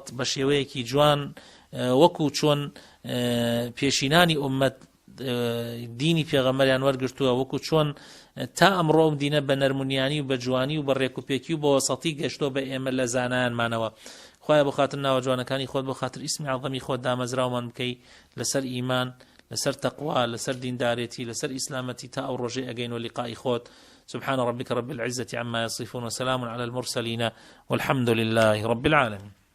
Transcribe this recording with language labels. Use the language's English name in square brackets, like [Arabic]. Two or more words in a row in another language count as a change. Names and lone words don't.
[Central Kurdish] بە شێوەیەکی جوان وەکو چۆن پێشینانی ئومەت دینی پێغەمبەریان وەرگرتووە وەکو چۆن تا ئەمڕۆ ئەم دینە بە نەرمونیانی و بە جوانی و بە ڕێکوپێکی و بە وەسەطی گەشتۆ بە ئێمە لە زانایانمانەوە خۆیان بۆ خاتر ناوە جوانەکانی خۆت بۆ خاتر ئیسمی عەظەمی خۆت دامەزراومان بکەی لەسەر ئیمان لەسەر تەقوا لەسەر دیندارێتی لەسەر ئیسلامەتی تا ئەو ڕۆژەی ئەگەین و لقائی خۆت [Arabic] سبحان ربك رب العزة عما يصفون وسلام على المرسلين والحمد لله رب العالمين